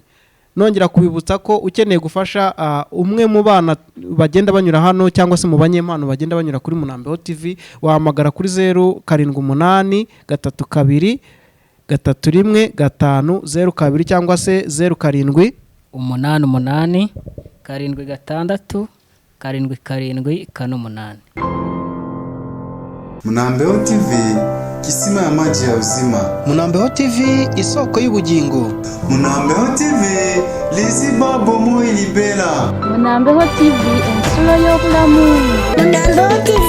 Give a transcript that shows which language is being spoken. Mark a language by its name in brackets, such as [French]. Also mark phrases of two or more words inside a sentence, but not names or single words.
[Kinyarwanda] Nongera kubibutsa ko ukeneye gufasha umwe mu bana bagenda banyura hano cyangwa se mu banyempano bagenda banyura kuri Munambeho TV, wahamagara kuri 078 32 31 502 cyangwa se 07 88 76 77 48. [Swahili] Munambeho TV, kisima ya maji ya uzima. [Kinyarwanda] Munambeho TV, isoko y'ubugingo. [Lingala] Munambeho TV, liziba bomo ilibera. [Ganda] Munambeho TV, ensolo y'obulamu. Munambeho